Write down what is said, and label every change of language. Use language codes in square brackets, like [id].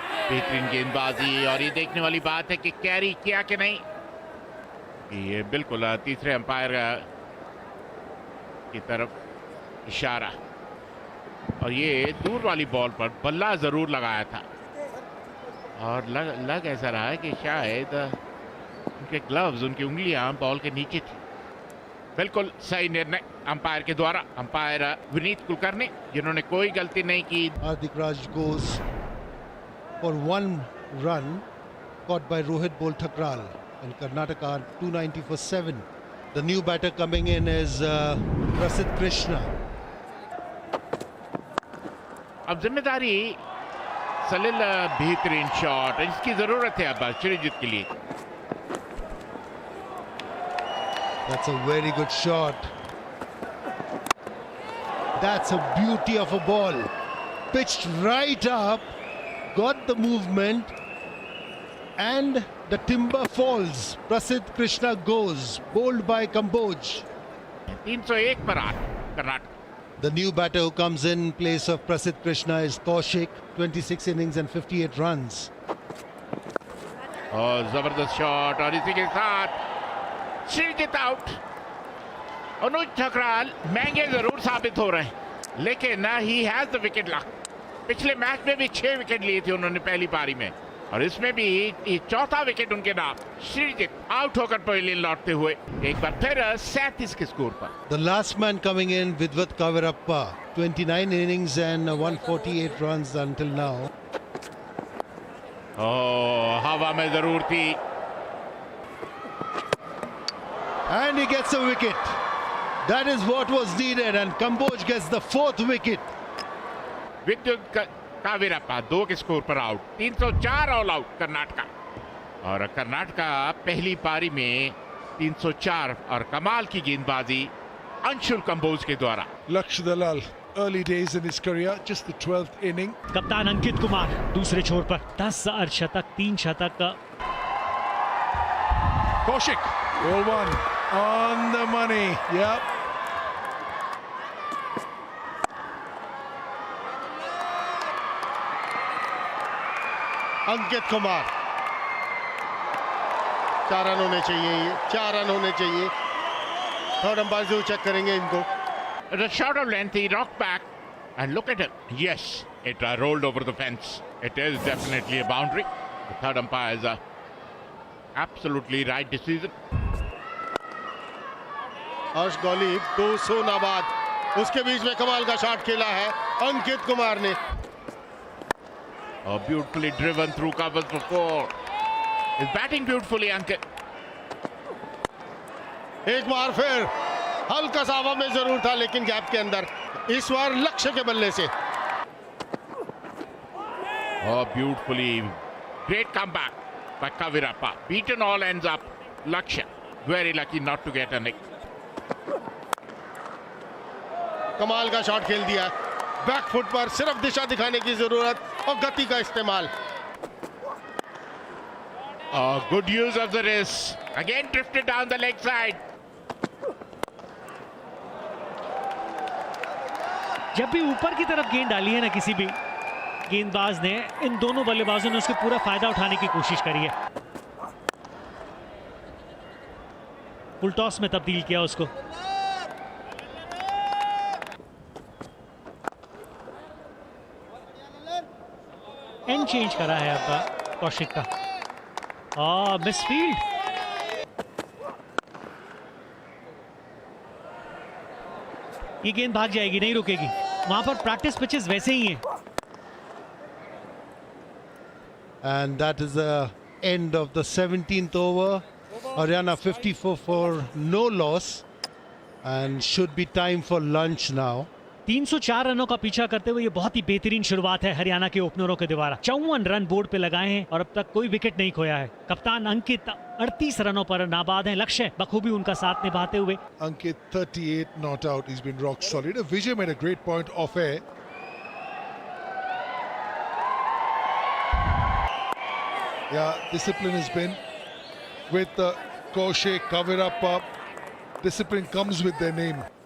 [hi] बेहतरीन गेंदबाजी और ये देखने वाली बात है कि कैरी किया कि नहीं। ये बिल्कुल तीसरे अंपायर की तरफ इशारा और ये दूर वाली बॉल पर बल्ला जरूर लगाया था और लग ऐसा रहा है कि शायद उनके ग्लव्स, उनकी उंगलियां बॉल के नीचे थी। बिल्कुल सही निर्णय अंपायर के द्वारा, अंपायर विनीत कुलकर्णी, जिन्होंने कोई गलती नहीं की। [en] Hardik Raj goes for 1 run caught by Rohit Bol Thakral and Karnataka 290 for 7. The new batter coming in is Prasidh Krishna. [hi] अब जिम्मेदारी सलील, बेहतरीन शॉट, इसकी जरूरत है अब श्रीजीत के लिए। [en] That's a very good shot. That's a beauty of a ball. Pitched right up, got the movement, and the timber falls. Prasidh Krishna goes, bowled by Kamboj. [hi] 301 पर 8 Karnataka. [en] The new batter who comes in place of Prasidh Krishna is Kaushik, 26 innings and 58 runs. [hi] और जबरदस्त shot और इसी के साथ Sreejith out. अनुज ठकराल महंगे जरूर साबित हो रहे हैं, लेकिन [en] He has the wicket luck. [hi] पिछले मैच में भी 6 विकेट लिए थे उन्होंने पहली पारी में और इसमें भी चौथा विकेट उनके नाम। श्रीजीत आउट होकर पवेलियन लौटते हुए एक बार फिर 37 के स्कोर पर। [en] The last man coming in, Vidwat Kavirappa, 29 innings and 148 runs until now. [hi] हवा में जरूर थी [en] And he gets a wicket. That is what was needed, and Kamboj gets the 4th wicket. [hi] विद्युत कावीरप्पा 2 के स्कोर पर आउट। 304 ऑल आउट कर्नाटका और कर्नाटका पहली पारी में 304 और कमाल की गेंदबाजी अंशुल कंबोज के द्वारा। [en] Laksh Dalal, early days in his career, just the 12th inning. [hi] कप्तान अंकित कुमार दूसरे छोर पर 10 अर्धशतक, 3 शतक। [en] Kaushik, ball 1 on the money. Yep. [hi] Ankit Kumar. 4 run होने चाहिए, ये 4 रन होने चाहिए। थर्ड अंपायर जरूर चेक करेंगे इनको। [en] The shot of length, he rocked back and look at it. Yes, it rolled over the fence. It is definitely a boundary. The third umpire's absolutely right decision. [hi] हर्ष गौलीब 200 नाबाद, उसके बीच में कमाल का shot खेला है अंकित कुमार ने। [en] Beautifully driven through covers for 4. He's batting beautifully, Ankit. [hi] एक बार फिर हल्का सा हवा में जरूर था लेकिन गैप के अंदर, इस बार लक्ष्य के बल्ले से। [en] Oh, beautifully. Great comeback by Kavirappa. Beaten all ends up. Lakshya very lucky not to get a nick. [hi] कमाल का शॉट खेल दिया। बैक फुट पर सिर्फ दिशा दिखाने की जरूरत और गति का इस्तेमाल। [en] Good use of the wrist. Again drifted down the leg side. [hi] जब भी ऊपर की तरफ गेंद डाली है ना किसी भी गेंदबाज ने, इन दोनों बल्लेबाजों ने उसका पूरा फायदा उठाने की कोशिश करी है। फुल टॉस में तब्दील किया उसको। एंड चेंज करा है अब कौशिक का। मिसफील्ड। ये गेंद भाग जाएगी, नहीं रुकेगी। वहां पर प्रैक्टिस पिचेस वैसे ही हैं। [en] And that is the end of the 17th over. Haryana 54 for no loss and should be time for lunch now. [hi] 304 रनों का पीछा करते हुए ये बहुत ही बेहतरीन शुरुआत है हरियाणा के ओपनरों के द्वारा। 54 रन बोर्ड पे लगाए हैं और अब तक कोई विकेट नहीं खोया है। कप्तान अंकित 38 रनों पर नाबाद हैं। लक्ष्य बखूबी उनका साथ निभाते हुए। [en] Ankit 38 not out. He's been rock solid. Vijay made a great point off air. Yeah, discipline has been with Kaushik, Kavirappa. Discipline comes with their name.